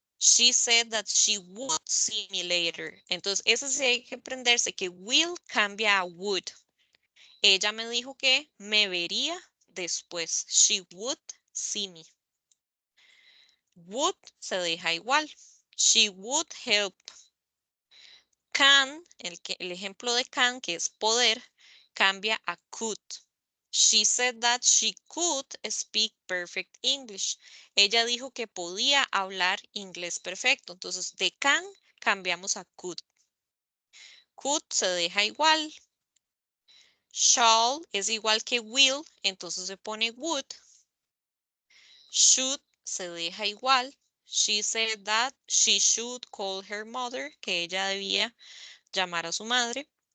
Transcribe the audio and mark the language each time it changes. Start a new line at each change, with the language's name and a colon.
English: She said that she would see me later.
Spanish: Entonces, eso sí hay que aprenderse que will cambia a would. Ella me dijo que me vería después.
English: She would see me. Would
Spanish: se deja igual.
English: She would help.
Spanish: Can, el ejemplo de can, que es poder, cambia a could.
English: She said that she could speak perfect English.
Spanish: Ella dijo que podía hablar inglés perfecto. Entonces, de can cambiamos a could. Could se deja igual. Shall es igual que will, entonces se pone would. Should se deja igual.
English: She said that she should call her mother,
Spanish: que ella debía llamar a su madre.